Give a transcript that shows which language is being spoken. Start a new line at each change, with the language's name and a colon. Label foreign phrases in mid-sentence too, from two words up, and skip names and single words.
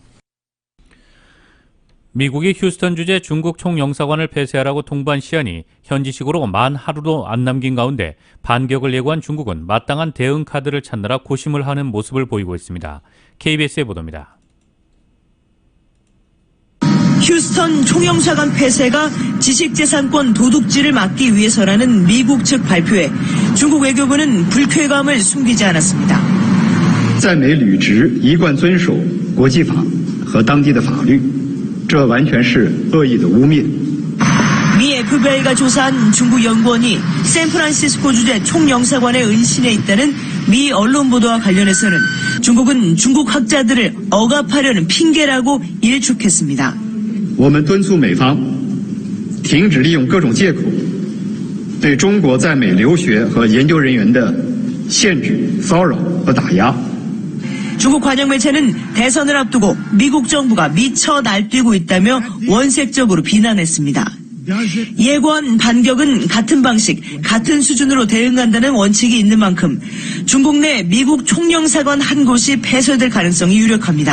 Korean: 미국이 휴스턴 주재 중국 총영사관을 폐쇄하라고 통보한 시한이 현지식으로 만 하루도 안 남긴 가운데 반격을 예고한 중국은 마땅한 대응 카드를 찾느라 고심을 하는 모습을 보이고 있습니다. KBS의 보도입니다. 휴스턴 총영사관 폐쇄가 지식재산권 도둑질을 막기 위해서라는 미국 측 발표에 중국 외교부는 불쾌감을 숨기지 않았습니다.
Chinese: 在美履职一贯遵守国际法和当地的法律，这完全是恶意的污蔑。
Korean: 미 FBI가 조사한 중국 연구원이 샌프란시스코 주재 총영사관에 은신해 있다는 미 언론 보도와 관련해서는 중국은 중국 학자들을 억압하려는 핑계라고 일축했습니다.
Chinese: 我们敦促美方停止利用各种借口对中国在美留学和研究人员的限制、骚扰和打压。
Korean: 중국 관영 매체는 대선을 앞두고 미국 정부가 미쳐 날뛰고 있다며 원색적으로 비난했습니다. 예고한 반격은 같은 방식, 같은 수준으로 대응한다는 원칙이 있는 만큼 중국 내 미국 총영사관 한 곳이 폐쇄될 가능성이 유력합니다.